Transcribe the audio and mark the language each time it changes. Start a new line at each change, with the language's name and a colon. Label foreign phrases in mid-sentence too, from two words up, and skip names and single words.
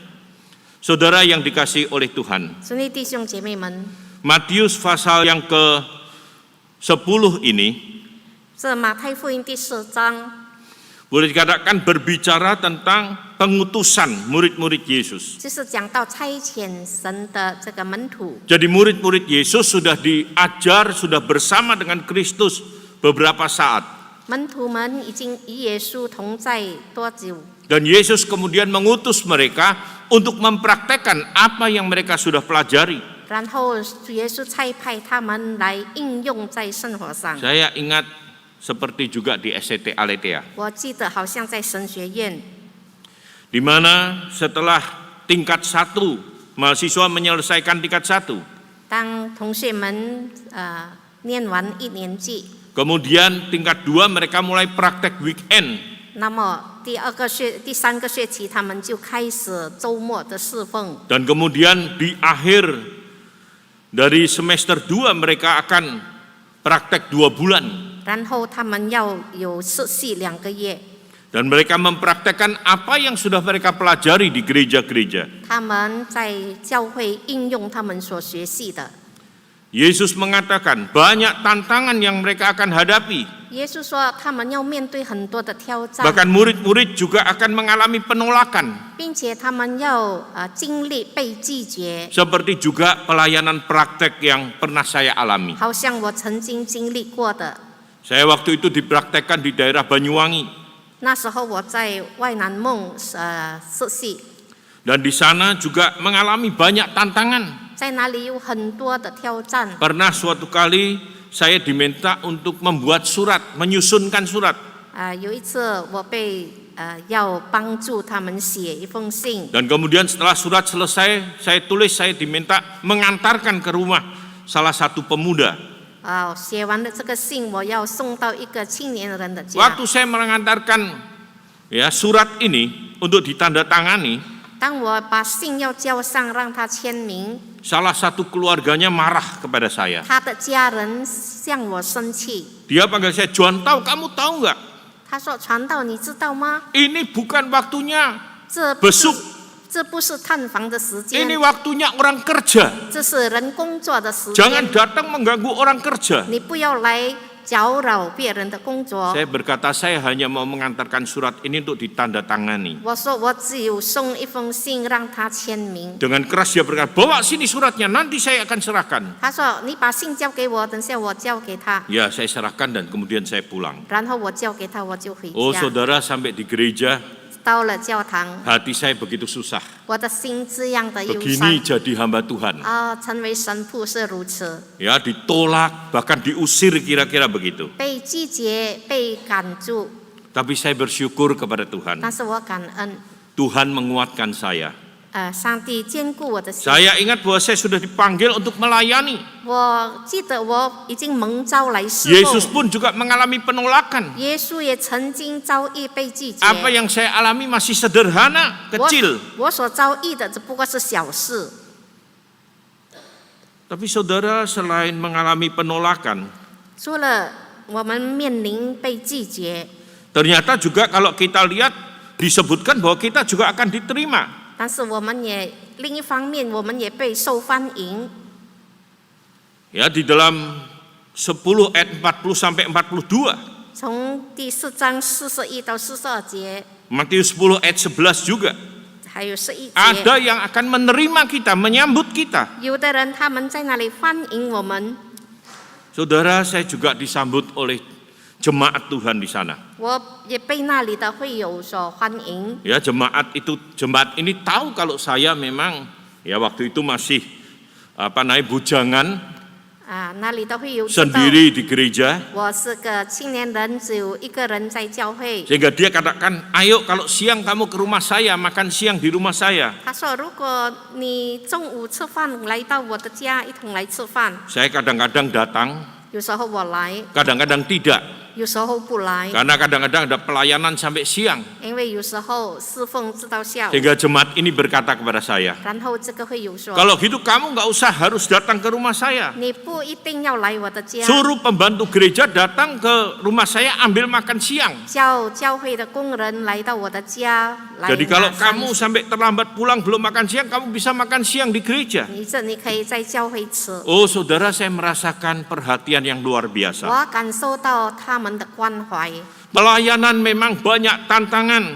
Indonesian: Saudara yang dikasihi oleh Tuhan,
Chinese: 兄弟弟兄姐妹们，
Indonesian: Matius pasal yang ke-10 ini
Chinese: 这马太福音第10章
Indonesian: boleh dikatakan berbicara tentang pengutusan murid-murid Yesus.
Chinese: 就是讲到差遣神的这个门徒。
Indonesian: Jadi murid-murid Yesus sudah diajar, sudah bersama dengan Kristus beberapa saat.
Chinese: 门徒们已经与耶稣同在多久？
Indonesian: Dan Yesus kemudian mengutus mereka untuk mempraktekkan apa yang mereka sudah pelajari.
Chinese: 然后主耶稣差派他们来应用在生活上。
Indonesian: Saya ingat seperti juga di SCT Aletheia,
Chinese: 我记得好像在神学院，
Indonesian: di mana setelah tingkat 1 mahasiswa menyelesaikan tingkat 1,
Chinese: 当同学们念完1年级，
Indonesian: kemudian tingkat 2 mereka mulai praktek weekend.
Chinese: 那么第三个学期，他们就开始周末的侍奉。
Indonesian: Dan kemudian di akhir dari semester 2 mereka akan praktek 2 bulan.
Chinese: 然后他们要有实习2个月，
Indonesian: Dan mereka mempraktekkan apa yang sudah mereka pelajari di gereja-gereja.
Chinese: 他们在教会应用他们所学习的。
Indonesian: Yesus mengatakan banyak tantangan yang mereka akan hadapi.
Chinese: 耶稣说，他们要面对很多的挑战，
Indonesian: Bahkan murid-murid juga akan mengalami penolakan.
Chinese: 并且他们要经历被拒绝，
Indonesian: Seperti juga pelayanan praktek yang pernah saya alami.
Chinese: 好像我曾经经历过的。
Indonesian: Saya waktu itu dipraktekkan di daerah Banyuwangi.
Chinese: 那时候我在外南梦实习，
Indonesian: Dan di sana juga mengalami banyak tantangan.
Chinese: 在那里有很多的挑战。
Indonesian: Pernah suatu kali saya diminta untuk membuat surat, menyusunkan surat.
Chinese: 有一次我被要帮助他们写一封信，
Indonesian: Dan kemudian setelah surat selesai, saya tulis, saya diminta mengantarkan ke rumah salah satu pemuda.
Chinese: 写完了这个信，我要送到一个青年人的家。
Indonesian: Waktu saya mengantarkan surat ini untuk ditandatangani,
Chinese: 当我把信要交上，让他签名，
Indonesian: salah satu keluarganya marah kepada saya.
Chinese: 他的家人向我生气。
Indonesian: Dia panggil saya, Juan Tau, kamu tahu nggak?
Chinese: 他说：“传道，你知道吗？
Indonesian: Ini bukan waktunya
Chinese: 这不是探访的时间，
Indonesian: ini waktunya orang kerja.
Chinese: 这是人工作的时
Indonesian: Jangan
Chinese: 间。
Indonesian: datang mengganggu orang kerja.
Chinese: 你不要来搅扰别人的工作。”
Indonesian: Saya berkata, saya hanya mau mengantarkan surat ini untuk ditandatangani.
Chinese: 我说我只有送一封信让他签名。
Indonesian: Dengan keras dia berkata, bawa sini suratnya, nanti saya akan serahkan.
Chinese: 他说：“你把信交给我，等下我交给他。
Indonesian: Ya, saya serahkan dan kemudian saya pulang. ”
Chinese: 然后我交给他，我就回
Indonesian: Oh
Chinese: 家。
Indonesian: saudara, sampai di gereja,
Chinese: 到了教堂，
Indonesian: hati saya begitu susah.
Chinese: 我的心这样的忧
Indonesian: Begini
Chinese: 伤。
Indonesian: jadi hamba Tuhan.
Chinese: 成为神父是如此，
Indonesian: Ya, ditolak, bahkan diusir kira-kira begitu.
Chinese: 被拒绝、被赶住。
Indonesian: Tapi saya bersyukur kepada Tuhan.
Chinese: 但是我感恩，
Indonesian: Tuhan menguatkan saya.
Chinese: 上帝坚固我的心。
Indonesian: Saya ingat bahwa saya sudah dipanggil untuk melayani.
Chinese: 我记得我已经蒙召来侍
Indonesian: Yesus
Chinese: 奉。
Indonesian: pun juga mengalami penolakan.
Chinese: 耶稣也曾经遭遇被拒绝。
Indonesian: Apa yang saya alami masih sederhana, kecil.
Chinese: 我所遭遇的只不过是小事。
Indonesian: Tapi saudara, selain mengalami penolakan,
Chinese: 除了我们面临被拒绝，
Indonesian: ternyata juga kalau kita lihat disebutkan bahwa kita juga akan diterima.
Chinese: 但是我们也另一方面，我们也被受欢迎。
Indonesian: Ya, di dalam 10 ayat 40 sampai 42.
Chinese: 从第4章41到42节，
Indonesian: Matius 10 ayat 11 juga.
Chinese: 还有11节，
Indonesian: Ada yang akan menerima kita, menyambut kita.
Chinese: 有的人他们在那里欢迎我们。
Indonesian: Saudara, saya juga disambut oleh jemaat Tuhan di sana.
Chinese: 我也被那里的会友所欢迎。
Indonesian: Ya, jemaat ini tahu kalau saya memang waktu itu masih bujangan
Chinese: 那里的会友知道
Indonesian: sendiri di gereja.
Chinese: 我是个青年人，只有一个人在教会。
Indonesian: Sehingga dia katakan, ayo kalau siang kamu ke rumah saya, makan siang di rumah saya.
Chinese: 他说：“如果你中午吃饭来到我的家，一同来吃饭。
Indonesian: Saya kadang-kadang datang, ”
Chinese: 有时候我来，
Indonesian: kadang-kadang tidak.
Chinese: 有时候不来，
Indonesian: Karena kadang-kadang ada pelayanan sampai siang.
Chinese: 因为有时候侍奉直到下午。
Indonesian: Sehingga jemaat ini berkata kepada saya,
Chinese: 然后这个会友说
Indonesian: kalau gitu kamu nggak usah harus datang ke rumah saya.
Chinese: 你不一定要来我的家，
Indonesian: Suruh pembantu gereja datang ke rumah saya ambil makan siang.
Chinese: 叫教会的工人来到我的家来
Indonesian: Jadi kalau
Chinese: 拿餐
Indonesian: kamu sampai terlambat pulang belum makan siang, kamu bisa makan siang di gereja.
Chinese: 你可以在教会吃。
Indonesian: Oh saudara, saya merasakan perhatian yang luar
Chinese: 我
Indonesian: biasa.
Chinese: 感受到他们的关怀。
Indonesian: Pelayanan memang banyak tantangan,